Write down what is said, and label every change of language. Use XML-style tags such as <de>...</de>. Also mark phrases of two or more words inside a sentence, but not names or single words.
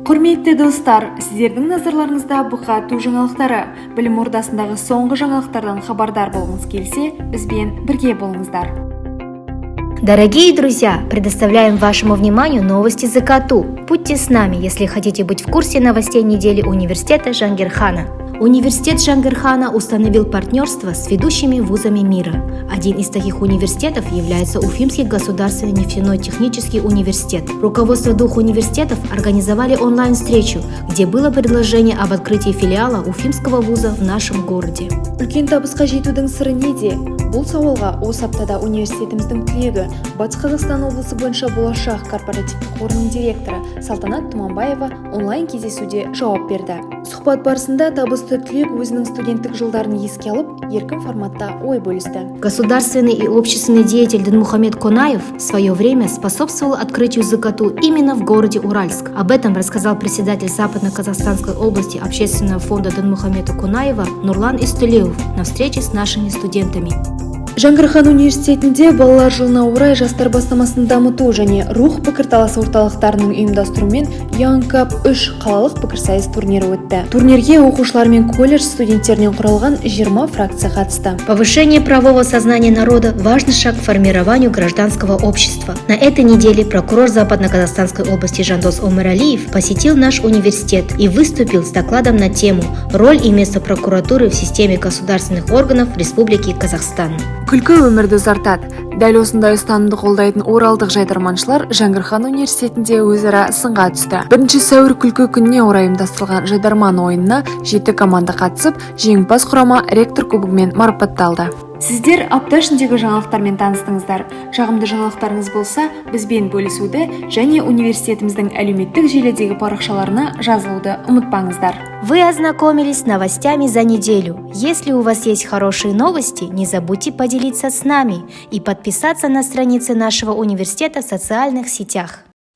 <kk>Құрметті достар, сіздердің назарларыңызда бұқату жаңалықтары. Білім ордасындағы соңғы жаңалықтардан хабардар болғыңыз келсе, бізбен бірге болыңыздар.</kk> <ru>Дорогие друзья, предоставляем вашему вниманию новости ЗКТУ. Будьте с нами, если хотите быть в курсе новостей недели университета Жангирхана. Университет Жангирхана установил партнерство с ведущими вузами мира. Один из таких университетов является Уфимский государственный нефтяной технический университет. Руководство двух университетов организовали онлайн-встречу, где было предложение об открытии филиала Уфимского вуза в нашем городе.</ru> <kk>Үлкен табысқа жетудің сыры неде? Бұл сауалға осы аптада университетіміздің түлегі, Батыс Қазақстан облысы бойынша болашақ корпоративтік қорының директоры Салтанат Тұманбаева онлайн кездесуде жауап берді. Сұхбат барысында табысты түлек өзінің студенттік жылдарын еске алып, еркін форматта ой бөлісті.</kk> <ru>Государственный и общественный деятель Динмухамед Конаев в свое время способствовал открытию ЗКТУ именно в городе Уральск. Об этом рассказал председатель Западно-Казахстанской области общественного фонда Динмухамеда Конаева Нурлан Истулеев на встрече с нашими студентами.</ru> <kk>Жангирхан университетінде балалар жылына орай жастар бастамасын дамыту және рух пікірталас орталықтарының ұйымдастыруымен Young Cup 3 қалалық пікірсайыс турнирі өтті. Турнирге оқушылар мен колледж студенттерінен құралған 20 фракция қатысты.</kk> <ru>Повышение правового сознания народа – важный шаг к формированию гражданского общества. На этой неделе прокурор Западно-Казахстанской области Жандос Омаралиев посетил наш университет и выступил с докладом на тему «Роль и место прокуратуры в системе государственных органов Республики Казахстан».</ru> <kk>Күлкі өмірді ұзартады. Дәл осындай ұстанымды қолдайтын оралдық жайдарманшылар Жангирхан университетінде өзара сынға түсті. 1 сәуір күлкі күніне орай ұйымдастырылған жайдарман ойынына 7 команда қатысып, жеңімпаз құрама ректор кубогымен марапатталды. Сіздер апта ішіндегі жаңалықтармен таныстыңыздар. Жағымды жаңалықтарыңыз болса, бізбен бөлісуді және университетіміздің әлеуметтік желідегі парақшаларына жазылуды ұмытпаңыздар.</kk> <ru>Вы ознакомились с новостями за неделю. Если у вас есть хорошие новости, не забудьте поделиться с нами и подписаться на страницы нашего университета в социальных сетях.</ru>